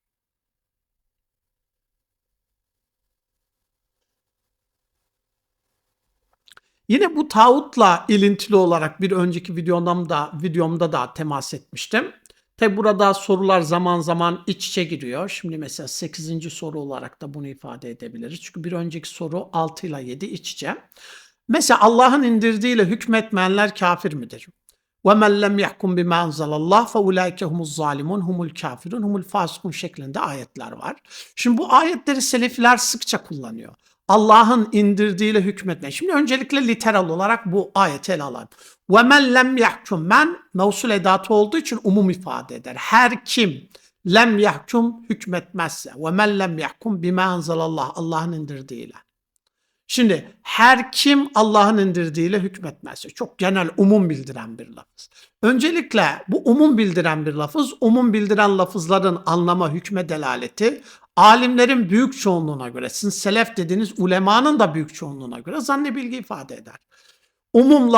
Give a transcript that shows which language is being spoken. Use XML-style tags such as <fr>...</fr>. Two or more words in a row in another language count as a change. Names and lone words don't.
<tr>Yine bu tağutla ilintili olarak bir önceki videomda da temas etmiştim. Tabi burada sorular zaman zaman iç içe giriyor. Şimdi mesela 8. soru olarak da bunu ifade edebiliriz. Çünkü bir önceki soru 6 ile 7 iç içe. Mesela Allah'ın indirdiğiyle hükmetmeyenler kafir midir?</tr> <ar>وَمَنْ لَمْ يَحْكُمْ بِمَا أَنْزَلَ اللّٰهِ فَاُولَٰئِكَ هُمُ الظَّالِمُونَ هُمُ الْكَافِرُونَ هُمُ الْفَاسِقُونَ</ar> <tr>şeklinde ayetler var. Şimdi bu ayetleri Selefiler sıkça kullanıyor. Allah'ın indirdiğiyle hükmetme. Şimdi öncelikle literal olarak bu ayeti ele alalım.</tr> <ar>وَمَنْ لَمْ يَحْكُمْ</ar> <tr>Men mevsul edatı olduğu için umum ifade eder. Her kim</tr> <ar>لم يحكم</ar> <tr>hükmetmezse</tr> <ar>وَمَنْ لَمْ يَحْكُمْ بِمَا أَنْزَلَ اللّٰهِ</ar> <tr>Allah'ın indirdiğiyle. Şimdi her kim Allah'ın indirdiğiyle hükmetmezse, çok genel, umum bildiren bir lafız. Öncelikle bu umum bildiren bir lafız, umum bildiren lafızların anlama, hükme delaleti alimlerin büyük çoğunluğuna göre, sizin selef dediğiniz ulemanın da büyük çoğunluğuna göre zanni bilgi ifade eder.</tr>